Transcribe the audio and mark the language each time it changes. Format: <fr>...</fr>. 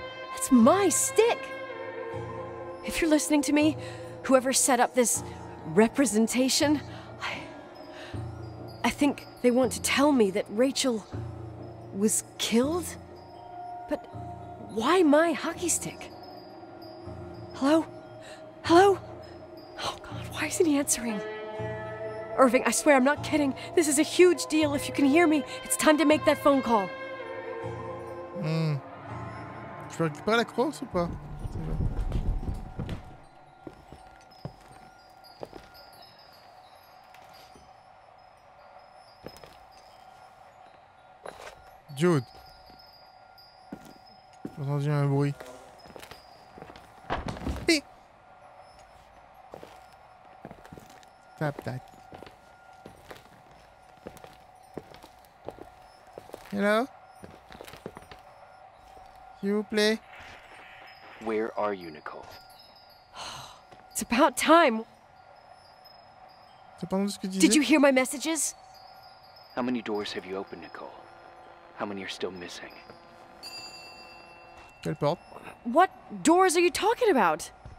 <en>That's my stick! If you're listening to me, whoever set up this representation, I think they want to tell me that Rachel was killed? But why my hockey stick? Hello? Hello? Oh God, why isn't he answering? Irving, I swear I'm not kidding. This is a huge deal. If you can hear me, it's time to make that phone call.</en> <fr>Je peux récupérer la crosse ou pas?</fr> <en>Dude.</en> <fr>J'ai entendu un bruit.</fr> <en>Hi. Tap tap. Hello?</en> <fr>S'il vous plaît.</fr> <en>Where are you, Nicole? It's about time.</en> <fr>T'as pas entendu ce que tu disais?</fr> <en>Did you hear my messages? How many doors have you opened, Nicole? How many are still missing?</en> <fr>Quelle porte?</fr> <en>What doors are you talking about?</en>